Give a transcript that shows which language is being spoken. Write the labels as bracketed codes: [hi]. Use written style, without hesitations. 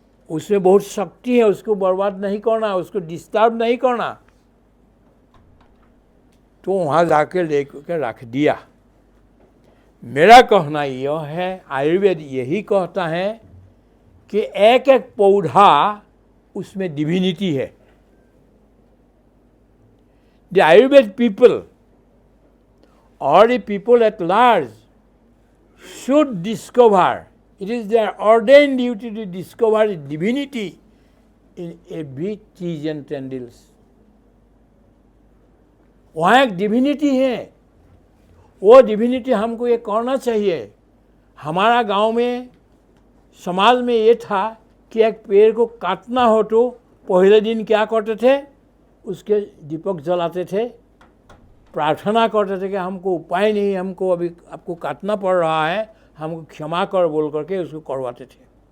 [hi] उसमें बहुत शक्ति है, उसको बर्बाद नहीं करना, उसको डिस्टर्ब नहीं करना। तो वहाँ जाके ले करके रख दिया। मेरा कहना यह है, आयुर्वेद यही कहता है कि एक एक पौधा उसमें डिविनिटी है। [en] The Ayurveda people और the people at large should discover, it is their ordained duty to discover divinity in every trees and tendrils. [hi] वहाँ एक डिविनिटी है, वो डिविनिटी हमको ये करना चाहिए। हमारा गांव में, समाज में ये था कि एक पेड़ को काटना हो तो पहले दिन क्या करते थे, उसके दीपक जलाते थे, प्रार्थना करते थे कि हमको उपाय नहीं, हमको अभी आपको काटना पड़ रहा है, हमको क्षमा कर बोल करके उसको करवाते थे।